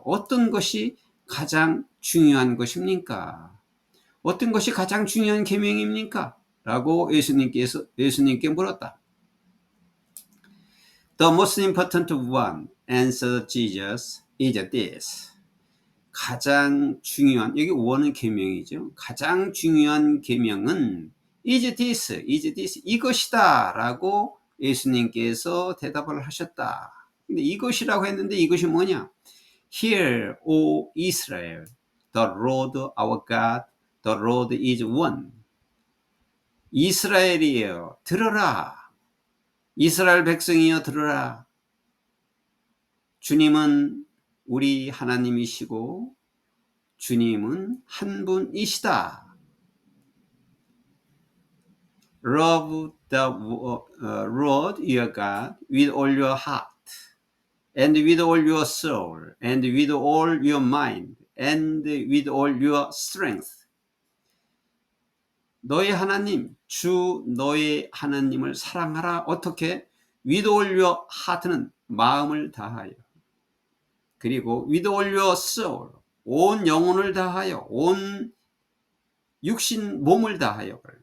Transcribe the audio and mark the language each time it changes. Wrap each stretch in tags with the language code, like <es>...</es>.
<ko>어떤 것이 가장 중요한 것입니까? 어떤 것이 가장 중요한 계명입니까? 라고 예수님께 물었다.</ko> <en>The most important one, answered Jesus, is this.</en> <ko>가장 중요한, 여기 원은 계명이죠. 가장 중요한 계명은</ko> <en>is this,</en> <ko>이것이다 라고 예수님께서 대답을 하셨다. 근데 이것이라고 했는데 이것이 뭐냐?</ko> <en>Hear, O Israel, the Lord our God, the Lord is one.</en> <ko>이스라엘이여 들어라. 이스라엘 백성이여 들어라. 주님은 우리 하나님이시고 주님은 한 분이시다.</ko> <en>Love the Lord your God with all your heart and with all your soul and with all your mind and with all your strength.</en> <ko>너의 하나님, 주 너의 하나님을 사랑하라. 어떻게?</ko> <en>With all your heart는</en> <ko>마음을 다하여. 그리고</ko> <en>with all your soul,</en> <ko>온 영혼을 다하여, 온 육신 몸을 다하여.</ko>